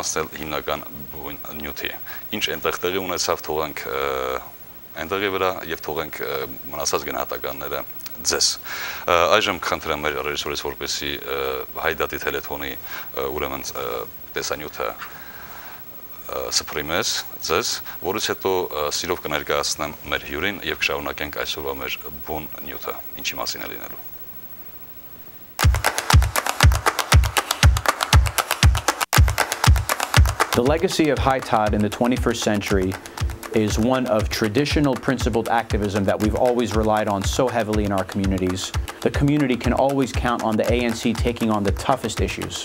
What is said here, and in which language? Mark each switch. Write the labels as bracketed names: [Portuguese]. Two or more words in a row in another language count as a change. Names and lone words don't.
[Armenian] անցնել հիմնական նյութի։ Ինչ այնտեղ տեղի ունեցավ, թողենք այնտեղի վրա եւ թողենք մնացած գնահատականները ձեզ։ Այժմ կխնդրեմ մեր ռեժիսորից, որպեսզի Հայդատի թելեթոնի ուրեմն տեսանյութը սփռի մեզ ձեզ, որից հետո սիրով կներկայացնեմ մեր հյուրին եւ կշարունակենք այսօրվա մեր բուն նյութը, ինչի մասին է լինելու։ [English] The legacy of High Tide in the 21st century is one of traditional principled activism that we've always relied on so heavily in our communities. The community can always count on the ANC taking on the toughest issues.